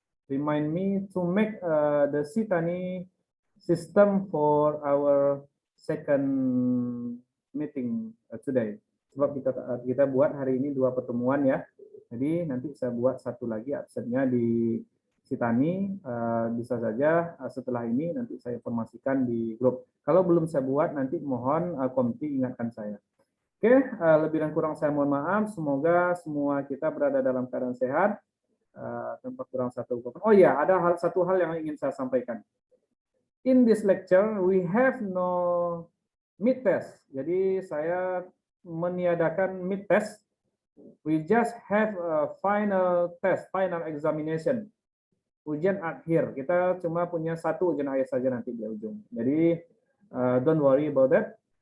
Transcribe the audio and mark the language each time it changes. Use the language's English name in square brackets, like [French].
[English] Remind me to make the Sitani system for our second meeting today. [Indonesian] Sebab kita buat hari ini 2 pertemuan ya. Jadi nanti saya buat satu lagi absennya di Sitani. Bisa saja setelah ini nanti saya informasikan di grup. Kalau belum saya buat nanti mohon komti ingatkan saya. Oke, lebih dan kurang saya mohon maaf. Semoga semua kita berada dalam keadaan sehat. Tanpa kurang satu. Oh ya, ada satu hal yang ingin saya sampaikan. [English] In this lecture we have no mid test. [Indonesian] Jadi saya meniadakan mid test. [English] We just have a final test, final examination. [Indonesian] Ujian akhir. Kita cuma punya 1 ujian akhir saja nanti di ujung. Jadi [English] don't worry about that.